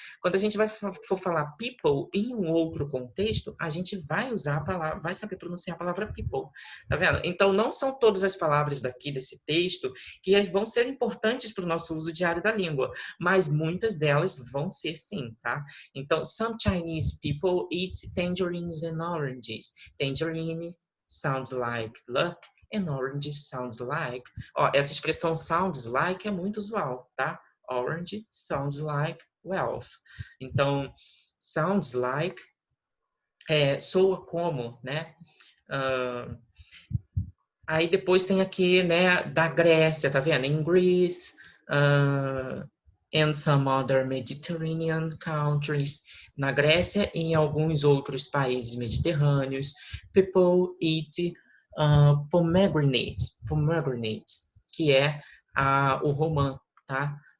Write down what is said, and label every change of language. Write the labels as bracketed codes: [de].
[pt] Quando a gente for falar people em um outro contexto, a gente vai usar a palavra, vai saber pronunciar a palavra people. Tá vendo? Então, não são todas as palavras daqui desse texto que vão ser importantes para o nosso uso diário da língua, mas muitas delas vão ser sim, tá? [en] Então, some Chinese people eat tangerines and oranges. Tangerine sounds like luck and orange sounds like. [pt] Essa expressão sounds like é muito usual, tá? [en] Orange sounds like wealth. [pt] Então, sounds like soa como, né? Aí depois tem aqui, né, da Grécia, tá vendo? [en] In Greece, and some other Mediterranean countries. [pt] Na Grécia e em alguns outros países mediterrâneos, [en] people eat pomegranates, [pt] que é o romã, tá?